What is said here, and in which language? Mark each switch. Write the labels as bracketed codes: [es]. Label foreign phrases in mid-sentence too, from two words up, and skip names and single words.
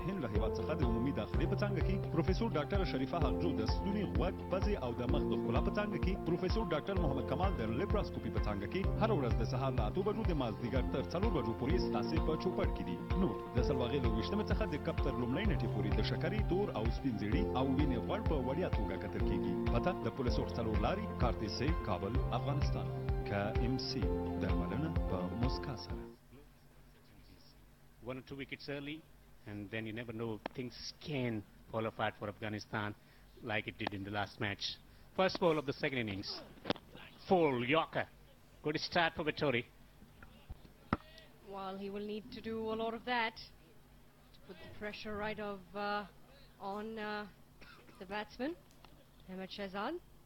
[ps] هند له هیواد څخه د عمومي داخلي په څانګه کې پروفیسور ډاکټر شریفه حقجو د ستوني غوږ پزې او د مخ د ښکلا په څانګه کې پروفیسور ډاکټر محمد کمال د لیپراسکوپي په څانګه کې هر ورځ د سهار له 8 بجو د مازدیګر تر 4 بجو پورې ستاسو په چوپړ کې دي نور د سلواغې له 20 څخه د کپ تر لومړۍ نیټې پورې د شکرې تور او سپین زیړی او وینې غوړ په وړیا توګه کتل کیږي پته د پولیسو څلور لاري کارتي سي کابل افغانستان KMC درملنه په مسکا سره [en] 1 or 2 wickets early and then you never know, things can fall apart for Afghanistan like it did in the last match. First ball of the second innings, full Yorker, good start for Vittori. Well, he will need to do a lot of that to put the pressure right on the batsman, Ahmed Shahzad.